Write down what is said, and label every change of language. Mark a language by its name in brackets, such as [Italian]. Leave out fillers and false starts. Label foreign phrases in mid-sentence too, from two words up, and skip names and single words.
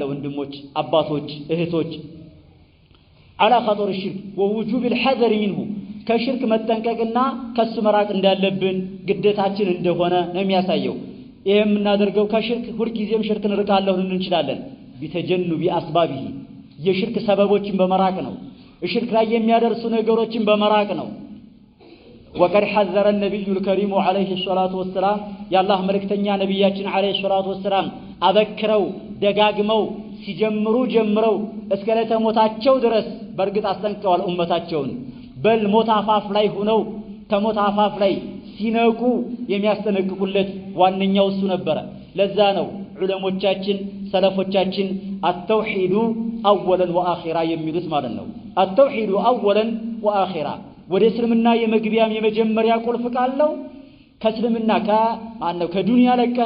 [Amharic] ወንድሞች፣ አባቶች፣ እህቶች [Arabic] على خطر الشرك ووجوب الحذر منه [Amharic] ከሽርክ መጠንቀቅና ከሱ መራቅ እንዳለብን ግዴታችን እንደሆነ ነው የሚያሳየው። ይሄ የምናደርገው ከሽርክ ሁልጊዜም ሽርክን ርቃለሁ እንችላለን። [Arabic] بتجنب أسبابه [Amharic] የሽርክ ሰበቦችን በመራቅ ነው። ሽርክ ላይ የሚያደርሱ ነገሮችን በመራቅ ነው። [Arabic] وقد حذر النبي الكريم عليه الصلاه والسلام [Amharic] ያላህ መልእክተኛ ነብያችን [Arabic] عليه الصلاه والسلام [Amharic] አበክረው ደጋግመው ሲጀምሩ ጀምረው እስከ ለተሞታቸው ድረስ በርግጥ አስጠንቅቀዋል ኡመታቸውን። በል ሞት አፋፍ ላይ ሆነው ከሞት አፋፍ ላይ ሲነቁ የሚያስጠነቅቁለት ዋነኛው እሱ ነበረ። ለዛ ነው ዑለሞቻችን ሰለፎቻችን [Arabic] التوحيد أولا وآخرا [Amharic] የሚሉት ማለት ነው። [Arabic] التوحيد أولا وآخرا [Amharic] ወደ እስልምና የመግቢያም የመጀመሪያ ቁልፍ ቃለው ከእስልምና ከዱንያ ለቀህ